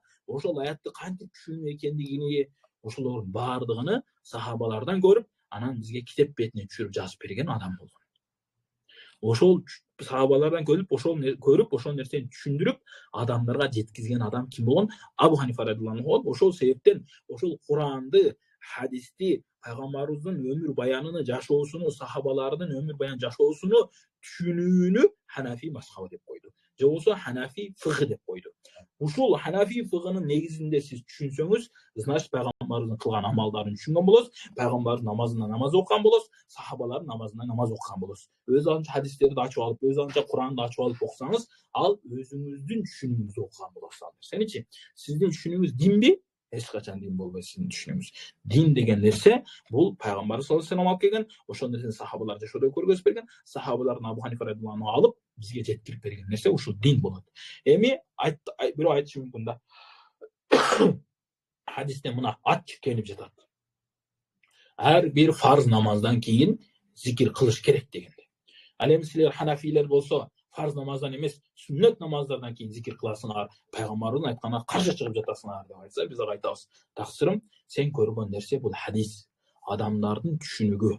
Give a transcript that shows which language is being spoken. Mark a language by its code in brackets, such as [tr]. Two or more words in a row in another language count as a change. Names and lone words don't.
[ky] Ошол аятты кантип түшүнүү экендигини, ошолордун баардыгын сахабалардан көрүп, анан бизге китеп бетине түшүрүп жазып берген адам болгон. Ошол сахабалардан көрүп, ошол нерсени түшүндүрүп, адамдарга жеткизген адам ким болгон? Абу Ханифа радhiyallahu. Ошол себептен ошол Куранды, хадисти, пайгамбарыбыздын өмүр баянын жашоосуну, сахабалардын өмүр баян жашоосуну түшүнүүнү ханафи мазхабы деп койду. Же болбосо ханафи фыгы деп койду. Ушул ханафи фыгынын негизинде сиз түшүнсөңүз, значит пайгамбарыбыздын кылган амалдарын түшүнгөн болосуз, пайгамбардын намазына намаз окуган болосуз, сахабалардын намазына намаз окуган болосуз. Өз алынча хадистерди ачып алып, өз алынча Куранды ачып алып окусаңыз, ал өзүңүздүн түшүнүгүңүздү окуган болосуз. Ал нерсеничи сиздин түшүнүгүңүз динби? Эч качан дин болбойт сиздин түшүнүгүңүз. Дин деген нерсе бул пайгамбар [ar] صلى الله عليه وسلم [ky] алып келген, ошол нерсени сахабалар жашоодо көргөзүп берген, сахабалардын Абу Ханифа радhiyallahu алып бизге жеткирип берген нерсе ушул дин болот. Эми бирөө айтышы мүмкүн да. Хадисте мына ачык келип жатат. Ар бир фарз намаздан кийин зикир кылыш керек дегенде. Ал эми силер ханафилер болсо, фарз намаздан эмес, сүннөт намаздардан кийин зикир кыласыңар, пайгамбардын айтканына каршы чыгып жатасыңар деп айтса, биз ага айтабыз: "Таксырым, сен көргөн нерсе бул хадис, адамдардын түшүнүгү.